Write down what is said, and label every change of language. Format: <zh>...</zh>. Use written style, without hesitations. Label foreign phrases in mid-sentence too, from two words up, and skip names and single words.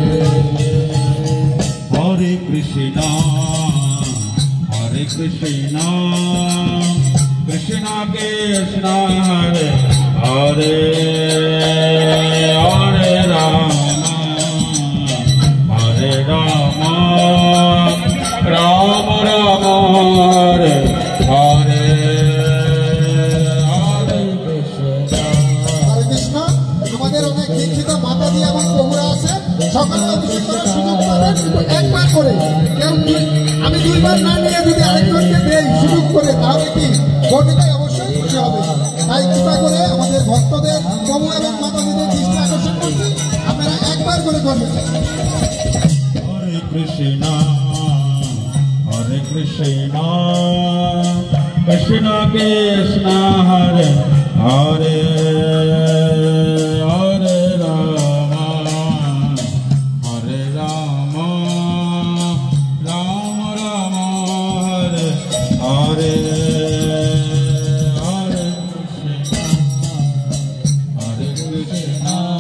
<sa>Hare Krishna Hare Krishna Krishna Krishna Hare Hare Hare Rama Hare Rama Rama Rama Hare Hare Hare Krishna</sa> <bn>হরে কৃষ্ণ। আমাদের অনেক দীক্ষিত মাতা দিয়ে এবং প্রভুরা আছে, সকালে অভিষেক করার সুযোগ পাবেন কিন্তু একবার করে। আমি দুইবার না নিয়ে যদি আরেকজনকে দেই সুযোগ করে, তাহলে কি পণ্ডিতাই অবশ্যই খুশি হবে। তাই কৃপা করে আমাদের ভক্তদের, প্রভু এবং মাতাজিদের দৃষ্টি আকর্ষণ করছি, আপনারা একবার করে করবেন।</bn> <sa>Hare Krishna Hare Krishna Krishna Krishna Hare Hare Hare Rama Hare Rama Rama Rama Hare Hare Hare Krishna</sa>